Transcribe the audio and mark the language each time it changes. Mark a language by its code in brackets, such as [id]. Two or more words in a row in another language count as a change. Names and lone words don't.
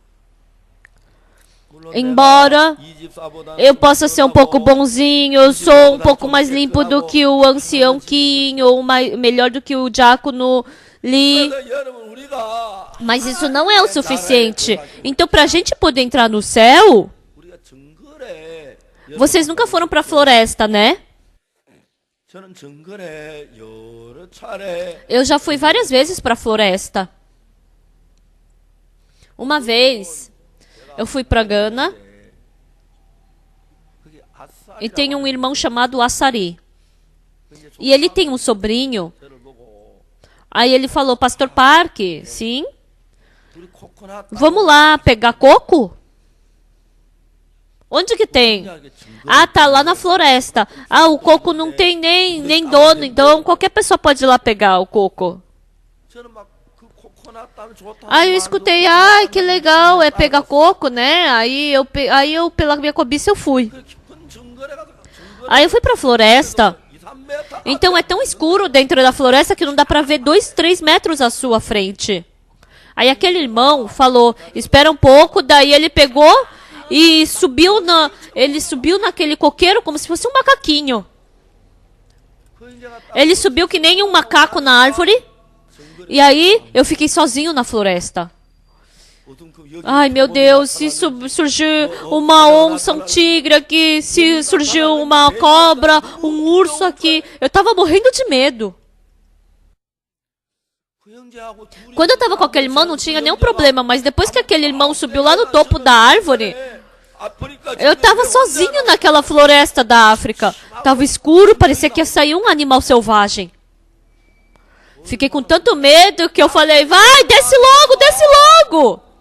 [pt] Embora eu possa ser um pouco bonzinho, eu sou um pouco mais limpo do que o ancião Kim, ou melhor do que o diácono Lee, mas isso não é o suficiente. Então, para a gente poder entrar no céu, Vocês nunca foram para a floresta, né? [ko] 저는 정글에 여러 차례 [pt] Eu já fui várias vezes para a floresta. Uma vez, eu fui para Gana [ko] 그게 [pt] e [ko] 아싸리라고 [pt] tem um irmão chamado Assari. E ele tem um sobrinho. [ko] 저를 보고 [pt] Aí ele falou, Pastor Park, sim, [ko] 우리 코코넛 [pt] vamos lá pegar coco? Onde que tem? Ah, tá lá na floresta. Ah, o coco não tem nem dono, então qualquer pessoa pode ir lá pegar o coco. [ko] 저는 막그 코코넛 따면 좋다. [pt] Aí eu escutei, ai, que legal, é pegar coco, né? Aí eu pela minha cobiça, eu fui. [ko] 깊은 정글에 가서 정글 [pt] Aí eu fui pra floresta. 2-3m Então é tão escuro dentro da floresta que não dá pra ver 2-3 metros à sua frente. Aí aquele irmão falou, espera um pouco, daí ele pegou e ele subiu naquele coqueiro como se fosse um macaquinho. [ko] 그 인자가 딱 [pt] Ele subiu que nem um macaco na árvore. E aí eu fiquei sozinho na floresta. [ko] 어둠 여기 [pt] Ai meu Deus, se surgir uma onça, um tigre aqui, se surgiu uma cobra, um urso aqui. Eu tava morrendo de medo. [ko] 그 형제하고 둘이 [pt] Quando eu tava com aquele irmão não tinha nenhum problema, mas depois que aquele irmão subiu lá no topo da árvore, eu tava sozinho naquela floresta da África. Tava escuro, parecia que ia sair um animal selvagem. Fiquei com tanto medo que eu falei, vai, desce logo, desce logo.